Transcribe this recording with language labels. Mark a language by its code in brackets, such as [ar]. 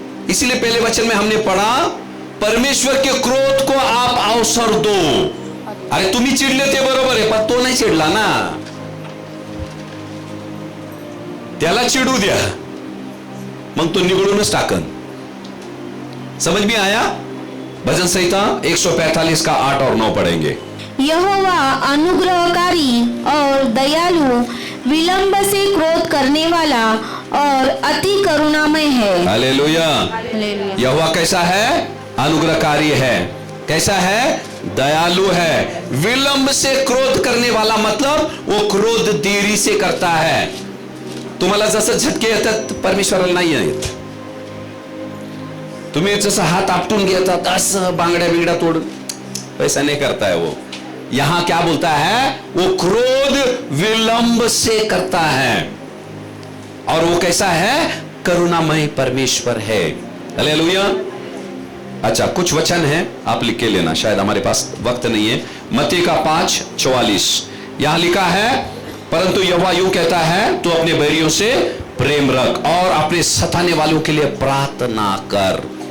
[hi] इसीलिए पहले वचन में हमने पढ़ा, परमेश्वर के क्रोध को आप अवसर दो। [mr] अरे तुम्ही चिडले ते बरोबर आहे, पण तो नाही चिडला ना, त्याला चिडू द्या, मग तो निगळूनच टाकन। [hi] समझ में आया? भजन संहिता 145 का 8 और 9 पढ़ेंगे। यहोवा अनुग्रहकारी और दयालु, विलंब से क्रोध करने वाला और अति करुणामय है। हालेलुया। यहोवा कैसा है? अनुग्रहकारी है। कैसा है? दयालु है। विलंब से क्रोध करने वाला मतलब वो क्रोध देरी से करता है। [mr] तुम्हाला जसं झटके येतात परमेश्वराला नाही येत। तुम्ही जसं हात आपटून घेतात असं बांगड्या बिंगड्या तोड, [hi] वैसा नहीं करता है वो। यहां क्या बोलता है? वो क्रोध विलंब से करता है और वो कैसा है? करुणामय परमेश्वर है। हालेलुया। अच्छा, कुछ वचन है, आप लिख के लेना, शायद हमारे पास वक्त नहीं है। मत्ती का 5:44 यहां लिखा है, परंतु यहोवा यूं कहता है, तू अपने बैरियों से प्रेम रख और अपने सताने वालों के लिए प्रार्थना कर।